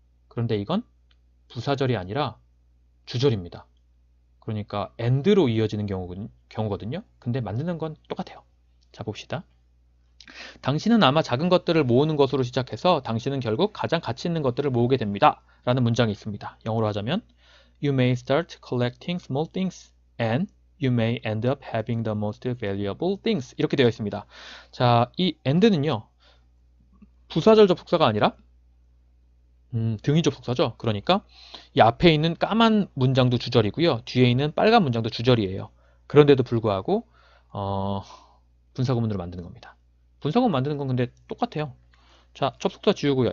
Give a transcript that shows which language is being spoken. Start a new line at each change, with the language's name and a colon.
Korean: 그런데 이건 부사절이 아니라 주절입니다. 그러니까 and로 이어지는 경우거든요. 근데 만드는 건 똑같아요. 자, 봅시다. 당신은 아마 작은 것들을 모으는 것으로 시작해서 당신은 결국 가장 가치 있는 것들을 모으게 됩니다. 라는 문장이 있습니다. 영어로 하자면
English: You may start collecting small things and you may end up having the most valuable things.
Korean: 이렇게 되어 있습니다. 자, 이 and는요. 부사절 접속사가 아니라 등위 접속사죠. 그러니까 이 앞에 있는 까만 문장도 주절이고요. 뒤에 있는 빨간 문장도 주절이에요. 그런데도 불구하고 분사구문으로 만드는 겁니다. 분사구문 만드는 건 근데 똑같아요. 자, 접속사 지우고요.